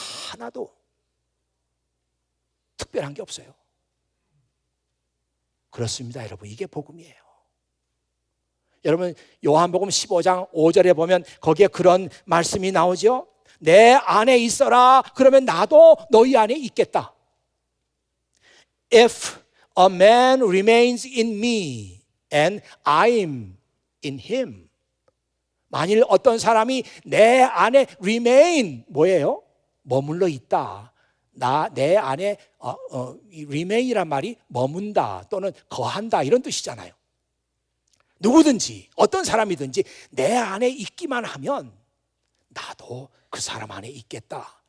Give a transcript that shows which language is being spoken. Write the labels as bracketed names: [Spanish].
[Korean] 하나도 특별한 게 없어요. 그렇습니다, 여러분. 이게 복음이에요. 여러분, 요한복음 15장 5절에 보면 거기에 그런 말씀이 나오죠. 내 안에 있어라. 그러면 나도 너희 안에 있겠다. [English] If a man remains in me and I'm in him. [Korean] 만일 어떤 사람이 내 안에 remain, 뭐예요? 머물러 있다. 내 안에 remain이란 말이 머문다 또는 거한다 이런 뜻이잖아요. 누구든지 어떤 사람이든지 내 안에 있기만 하면 나도 그 사람 안에 있겠다.